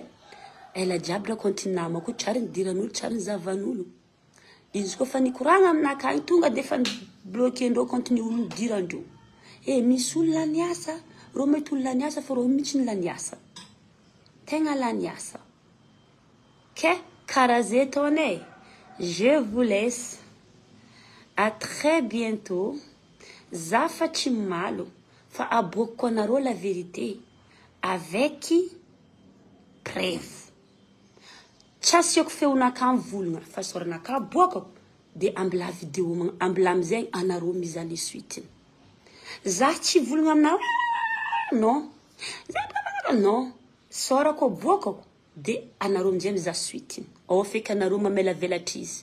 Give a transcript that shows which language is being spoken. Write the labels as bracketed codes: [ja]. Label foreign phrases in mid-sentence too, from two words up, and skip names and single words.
[mg] Ela jiaby raha compte namako tsara ny diran'olo, tsara ny zavan'olo. Izy koa fa nikoragna aminaka agny tonga de fa bloqué-ndreo compte ny olo dirandreo. Misy olo laniasa, rô mety olo laniasa fa rô mihitsy ny laniasa. Tegna laniasa. Ok, karaha zay taonay. [fr] Je vous laisse. À très bientôt. [mg] Zafa tsy malo. Fa aboko anarô [fr] la vérité. Avec preuve. [mg] Tsasiako feonaka amin'ny volagna. Fa soranaka abokako. De ambila vidéo, ambila amizay anarô mizaly suite. Za tsy volagna aminao. Non. Non. Sorako abokako. De anarô amizay mizaly suite. Feka anarô mamela velatra izy.